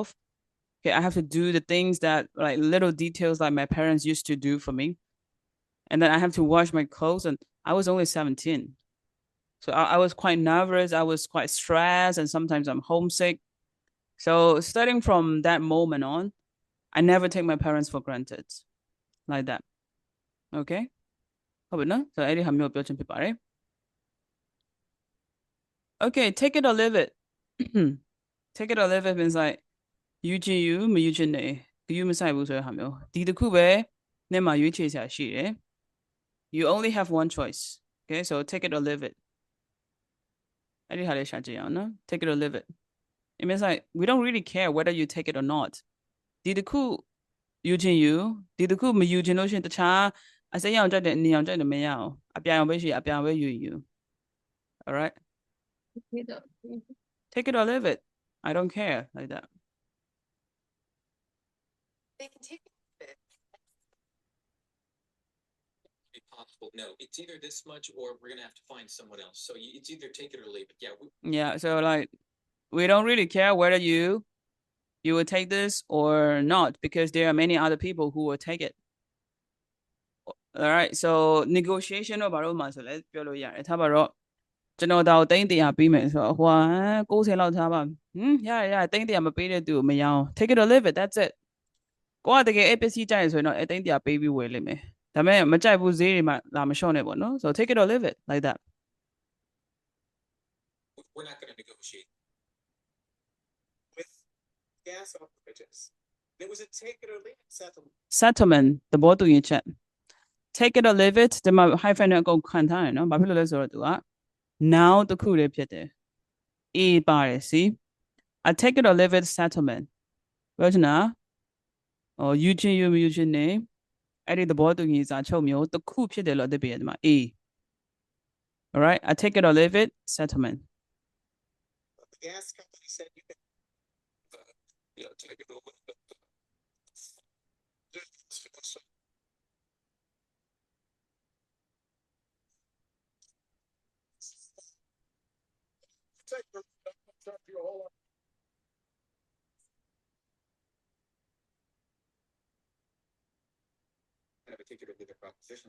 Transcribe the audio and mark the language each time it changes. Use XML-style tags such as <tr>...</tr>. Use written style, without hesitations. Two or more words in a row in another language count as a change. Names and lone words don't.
<en>Okay, I have to do the things that like little details like my parents used to do for me, and then I have to wash my clothes. And I was only 17. So I was quite nervous. I was quite stressed, and sometimes I'm homesick. So starting from that moment on, I never take my parents for granted like that.</en> <my>Okay? ဟုတ်ပြီနော်ဆိုတော့အဲ့ဒီဟာမျိုးပြောချင်ဖြစ်ပါတယ်</my> <en>Okay, take it or leave it. Take it or leave it means like</en> <my>ယူချင်ယူမယူချင်နေဂယူမဆိုင်ဘူးဆိုတဲ့ဟာမျိုးဒီတစ်ခုပဲနဲ့မှာရွေးချယ်စရာရှိတယ်</my> <en>You only have one choice. Okay, so take it or leave it.</en> <my>အဲ့ဒီဟာလေးရှာကြည့်အောင်နော်</my> <en>Take it or leave it. It means like we don't really care whether you take it or not.</en> <my>ဒီတစ်ခုယူချင်ယူဒီတစ်ခုမယူချင်လို့ရှိရင်တခြားအစိမ်းရောင်ကြိုက်တယ်အနီရောင်ကြိုက်တယ်မရအောင်အပြာရောင်ပဲရှိအပြာပဲယူ</my> <en>All right, take it or leave it. I don't care like that. They can take it. Be possible. No, it's either this much or we're gonna have to find someone else. So it's either take it or leave it. Yeah, so like we don't really care whether you will take this or not because there are many other people who will take it. All right, so negotiation</en> <my>တော့ဘာလို့မှဆိုလဲပြောလို့ရတယ်ထားပါတော့ကျွန်တော်တော့တိန်း100ပြီးမယ်ဆိုတော့ဟို90လောက်ထားပါရတိန်း100မပေးတဲ့သူကိုမရအောင်</my> <en>Take it or leave it. That's it.</en> <my>ကိုကတကယ်အဲ့ပစ္စည်းကြိုက်ရဆိုရင်တော့အဲ့တိန်း100ပေးပြီးဝယ်လိမ့်မယ်ဒါပေမဲ့မကြိုက်ဘူးဈေးတွေမှာလာမလျှော့နဲ့ပေါ့နော်</my> <en>So take it or leave it like that. We're not gonna negotiate. With gas operators, there was a take it or leave it settlement.</en> <my>Settlement သဘောတူညီချက်</my> <en>Take it or leave it</en> <my>ဒီမှာ hyphen နဲ့အကုန်ခံထားရနော်ဘာဖြစ်လို့လဲဆိုတော့သူက now တစ်ခုလေးဖြစ်တယ် A ပါတယ်</my> <en>see I take it or leave it settlement</en> <my>ပြောချင်တာယူချင်ယူမယူချင်နေအဲ့ဒီသဘောတူညီစာချုပ်မျိုးတစ်ခုဖြစ်တယ်လို့အဓိပ္ပာယ်ဒီမှာ A.</my> <en>All right, I take it or leave it settlement. The gas company said you could. Yeah, take it over. Have a ticket or leave a proposition.</en>